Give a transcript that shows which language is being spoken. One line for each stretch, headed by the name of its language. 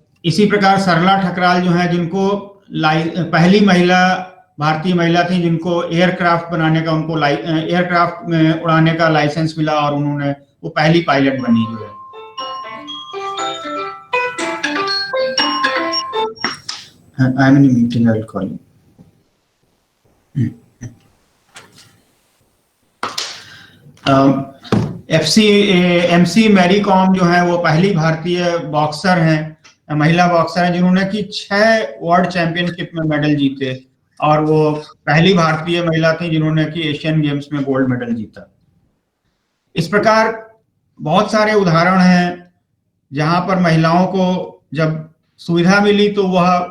Hindi: इसी प्रकार सरला ठकराल जो है, जिनको पहली महिला भारतीय महिला थी जिनको एयरक्राफ्ट बनाने का, उनको एयरक्राफ्ट में उड़ाने का लाइसेंस मिला और उन्होंने वो पहली पायलट बनी जो है।
English: I'm in a meeting, I will call you.
Hindi: MC Mary com जो है वो पहली भारतीय बॉक्सर हैं, महिला बॉक्सर हैं जिन्होंने कि 6 वर्ल्ड चैंपियनशिप में मेडल जीते, और वो पहली भारतीय महिला थी जिन्होंने कि एशियन गेम्स में गोल्ड मेडल जीता। इस प्रकार बहुत सारे उदाहरण हैं जहां पर महिलाओं को जब सुविधा मिली तो वह